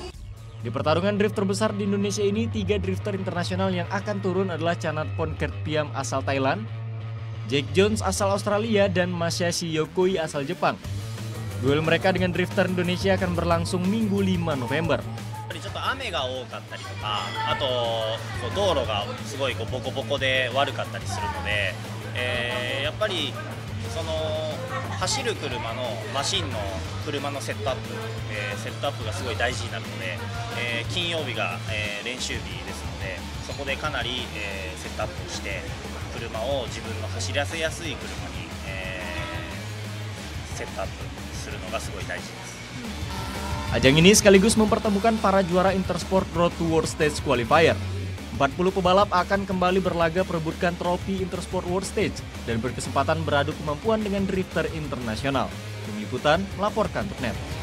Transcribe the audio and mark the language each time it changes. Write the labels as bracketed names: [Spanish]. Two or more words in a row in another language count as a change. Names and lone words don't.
[Indonesian] Di pertarungan drift terbesar di Indonesia ini, 3 drifter internasional yang akan turun adalah Chanatpon Kertpiam asal Thailand, Jake Jones asal Australia, dan Masashi Yokoi asal Jepang. Duel mereka dengan drifter Indonesia akan berlangsung Minggu 5 November. [Japanese] ちょっと雨が多かったりとか、あと道路がすごいボコボコで悪かったりするので、やっぱりその走る車のマシンの車のセットアップがすごい大事になるので、金曜日が練習日ですので、そこでかなりセットアップして車を自分の走らせやすい車にセットアップするのがすごい大事です。 [Indonesian] Ajang ini sekaligus mempertemukan para juara Intersport Road to World Stage Qualifier. 40 pebalap akan kembali berlaga perebutkan trofi Intersport World Stage dan berkesempatan beradu kemampuan dengan drifter internasional. Tim Liputan melaporkan untuk NET.